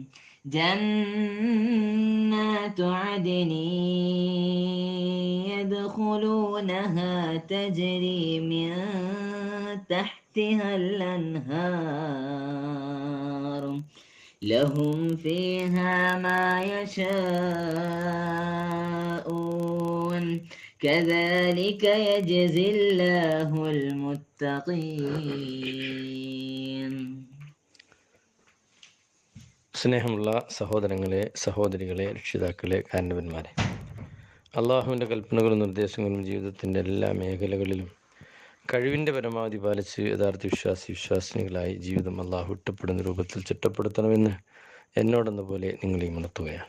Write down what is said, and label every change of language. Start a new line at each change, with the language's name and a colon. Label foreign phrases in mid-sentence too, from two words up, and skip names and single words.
Arabic: جنات عدن يدخلونها تجري من تحتها الأنهار لهم فيها ما يشاءون كذلك يجزي الله المتقين.
Malayalam: സ്നേഹമുള്ള സഹോദരങ്ങളെ, സഹോദരികളെ, രക്ഷിതാക്കളെ, കാരണവന്മാരെ, അള്ളാഹുവിൻ്റെ കൽപ്പനകളും നിർദ്ദേശങ്ങളും ജീവിതത്തിൻ്റെ എല്ലാ മേഖലകളിലും കഴിവിൻ്റെ പരമാവധി പാലിച്ച് യഥാർത്ഥ വിശ്വാസിനികളായി ജീവിതം അള്ളാഹു ഇഷ്ടപ്പെടുന്ന രൂപത്തിൽ ചിട്ടപ്പെടുത്തണമെന്ന് എന്നോടെന്ന പോലെ നിങ്ങളെയും ഉണർത്തുകയാണ്.